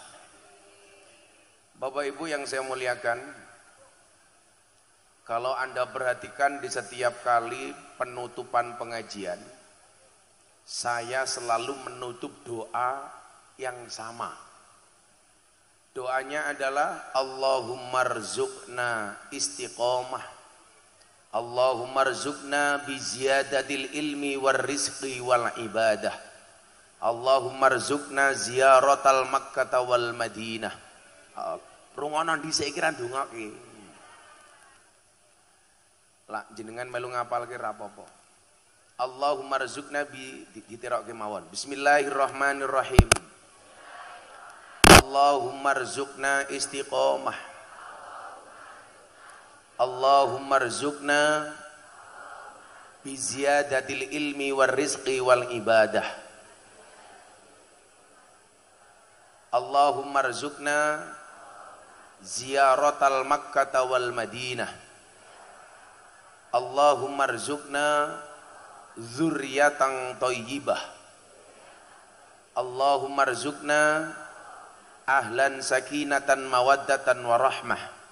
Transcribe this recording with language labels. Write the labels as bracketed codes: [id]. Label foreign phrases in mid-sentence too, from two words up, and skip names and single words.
[id] Bapak Ibu yang saya muliakan, kalau Anda perhatikan di setiap kali penutupan pengajian, saya selalu menutup doa yang sama. Doanya adalah [ar] اللهم ارزقنا استقامة، اللهم ارزقنا بزيادة العلم والرزق والعبادة، اللهم ارزقنا زيارة مكة والمدينة. [jv] Rungono dhisik iki ra ndongake. Lah jenengan melu ngapalke ra apa-apa. [ar] اللهم ارزقنا [jv] diterokke mawon. [ar] بسم الله الرحمن الرحيم. اللهم ارزقنا استقامة، اللهم ارزقنا بزيادة العلم والرزق والعبادة, اللهم ارزقنا زيارة مكة والمدينة، اللهم ارزقنا ذرية طيبة، اللهم ارزقنا أهلا سكينة ومودة ورحمة,